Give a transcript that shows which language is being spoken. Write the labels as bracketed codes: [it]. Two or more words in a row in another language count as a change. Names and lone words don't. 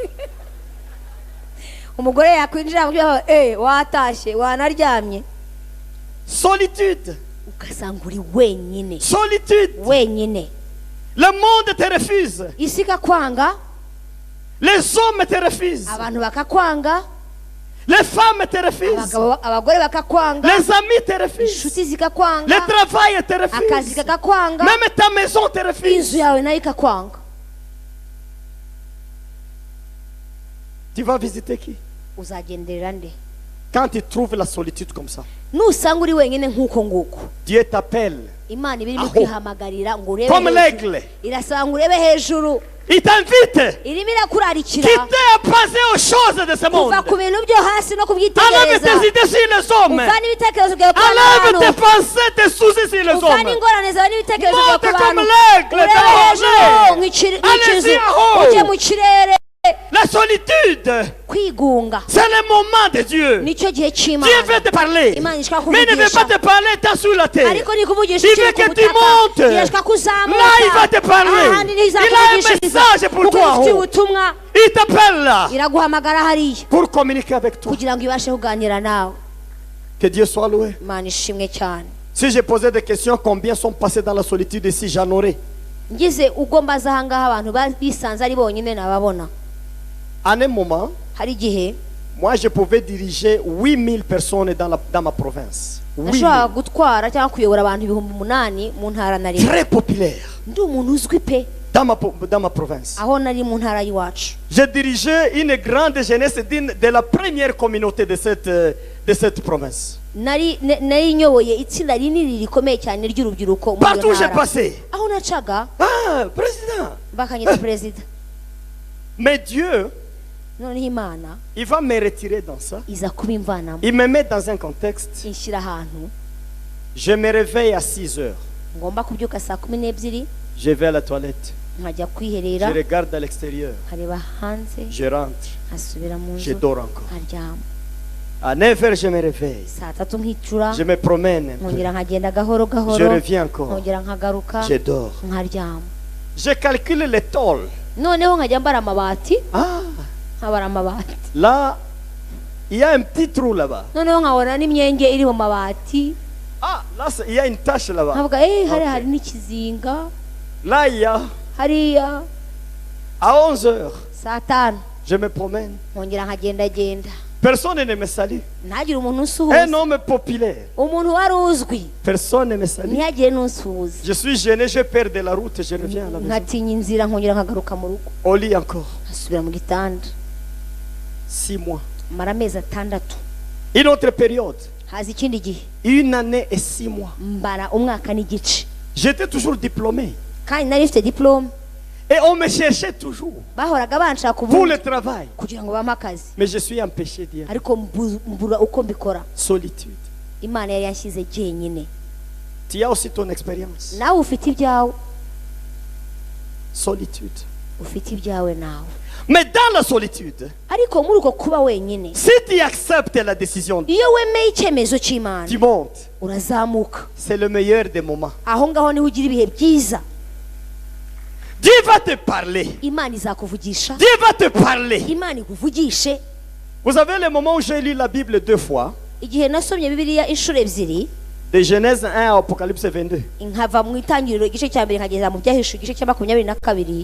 [fr] Solitude. Solitude. Le monde te refuse. Les hommes te refusent. [rw] abantu bakakwanga, [fr] Les femmes te refusent. [rw] abagore bakakwanga, [fr] Les amis te refusent. [rw] inshuti zikakwanga, [fr] Le travail te [rw] akazi [fr] refuse. [rw] kakakwanga, [fr] Même ta maison te [rw] inzu [fr] refuse. [rw] yawe nayo ikakwanga. [fr] Tu vas visiter qui? [rw] Uzagenderera nde? [fr] Quand tu trouves la solitude comme ça, [rw] Nusanga uri wenyine nk'uko nguko, [fr] Dieu t'appelle. [rw] Imana irimo Aho. kwihamagarira ngo urebe [fr] Comme [rw] hejuru. [fr] l'aigle. [rw] Irasaba ngo urebe hejuru, [fr] Il t'invite. [rw] irimo irakurarikira [fr] Quitter à passer aux choses de ce monde. [rw] kuva ku bintu byo hasi no [fr] Enlève [rw] kubyitegereza, [fr] tes idées sur les hommes. [rw] uvana ibitekerezo byawe ku [fr] Enlève tes [rw] bantu, [fr] pensées, tes soucis sur les [rw] uvana [fr] hommes. [rw] ingorane zawe n'ibitekerezo byawe [fr] Monte [rw] ku [fr] comme [rw] bantu, [fr] l'aigle [rw] urebe [fr] dans [rw] hejuru [fr] l'air. [rw] nk'ikizu, [fr] Allez-y en haut. [rw] ujye mu kirere. [fr] La solitude, [rw] Kwigunga [fr] c'est le moment de Dieu. [rw] nicyo gihe [fr] Dieu [rw] cy'Imana. [fr] veut te parler. [rw] Imana ishaka [fr] Mais il ne veut pas [rw] kuvugisha, [fr] te parler tant sur la terre. [rw] ariko nikuvugisha [fr] Il [rw] ukiri [fr] veut [rw] ku [fr] que tu [rw] butaka, [fr] montes. [rw] irashaka ko uzamuka. [fr] Là, il va te parler. [rw] Ahandi niho [fr] Il a un [rw] izakuvugishiriza, [fr] message pour [rw] kuko [fr] toi en [rw] ifite [fr] haut. [rw] ubutumwa, [fr] Il t'appelle là [rw] iraguhamagara hariya [fr] pour communiquer avec toi. [rw] kugira ngo ibashe kuganira nawe. [fr] Que Dieu soit loué. [rw] Imana ishimwe cyane. [fr] Si j'ai posé des questions, combien sont passés dans la solitude ici, j'en aurai. [rw] ngize ubwo mbaza ahangaha abantu bisanze ari bonyine nababona. [fr] En un moment, [rw] Hari igihe [fr] moi, je pouvais diriger 8000 personnes dans ma province. 8000. [rw] nashobora gutwara cyangwa kuyobora abantu 8,000 mu ntara nari. [fr] Très populaire [rw] Ndi umuntu uzwi pe [fr] dans ma province. [rw] aho nari mu ntara y'iwacu. [fr] J'ai dirigé une grande jeunesse de la première communauté de cette province. [rw] Nari nyoboye itsinda rinini rikomeye cyane ry'urubyiruko muri iyo [fr] Partout j'ai [rw] ntara. [fr] passé. [rw] Aho nacaga [fr] Ah, président. [rw] bakanyita perezida. [fr] Mais Dieu, [rw] Noneho Imana [fr] il va me retirer dans ça. [rw] iza kubimvanamo, [fr] Il me met dans un contexte. [rw] inshyira ahantu [fr] Je me réveille à 6 heures. [rw] ngomba kubyuka saa 12, [fr] Je vais à la toilette. [rw] nkajya [fr] Je [rw] kwiherera, [fr] regarde à l'extérieur. [rw] nkareba hanze, [fr] Je rentre. [rw] nkasubira mu [fr] Je [rw] nzu, [fr] dors encore. [rw] nkaryama. [fr] À 9 heures, je me réveille. [rw] Saa 3 nkicura, [fr] Je me promène un peu. [rw] nkongera nkagenda gahoro [fr] Je [rw] gahoro, [fr] reviens encore. [rw] nkongera nkagaruka, [fr] Je dors. [rw] nkaryama. [fr] Je calcule les tôles. [rw] Noneho nkajya mbara amabati, [fr] Ah, [rw] nkabara amabati. [fr] là, il y a un petit trou là-bas. [rw] Noneho nkabona n'imyenge iri mu mabati, [fr] Ah, là, il y a une tache là-bas. [rw] nkavuga hari hari n'ikizinga [fr] Là, il y a, [rw] hariya. [fr] à 11 heures, [rw] Saa 5 [fr] je me promène. [rw] nkongera nkagendagenda, [fr] Personne ne me salue. [rw] ntagire umuntu [fr] Un [rw] usuhuza. [fr] homme populaire. [rw] Umuntu wari uzwi [fr] Personne ne me salue. [rw] ntihagire n'usuhuza. [fr] Je suis gêné, je perds de la route, je reviens à la maison. [rw] nkatinya inzira nkongera nkagaruka mu rugo, [fr] Au lit encore. [rw] nkasubira mu gitanda. [fr] 6 mois. [rw] mara amezi 6. [fr] Une autre période. [rw] haza ikindi gihe [fr] 1 année et 6 mois. [rw] mbara umwaka n'igice, [fr] J'étais toujours diplômé. [rw] kandi nari mfite diplome. [fr] Et on me cherchait toujours [rw] bahoraga banshaka [fr] pour [rw] ubundi [fr] le travail. [rw] kugira ngo bampe akazi, [fr] Mais je suis empêché d'y aller. [rw] ariko mbura uko mbikora. [fr] Solitude. [rw] Imana yari yanshyize jyenyine. [fr] Tu as aussi ton expérience. [rw] nawe ufite ibyawe, [fr] Solitude. [rw] ufite ibyawe nawe. [fr] Mais dans la solitude, [rw] ariko muri uko kuba wenyine, [fr] si tu acceptes la décision, [rw] iyo wemeye icyemezo cy'Imana [fr] tu montes. [rw] urazamuka. [fr] C'est le meilleur des moments. [rw] aho ngaho niho ugira ibihe byiza. [fr] Dieu va te parler. [rw] Imana izakuvugisha, [fr] Dieu va te parler. [rw] Imana ikuvugishe. [fr] Vous avez le moment où j'ai lu la Bible 2 fois, [rw] igihe nasomye Bibiliya inshuro ebyiri, [fr] de Genèse 1 à Apocalypse 22. [rw] nkava mu itangiriro igice cya mbere nkageza mu byahishuwe igice cya 22,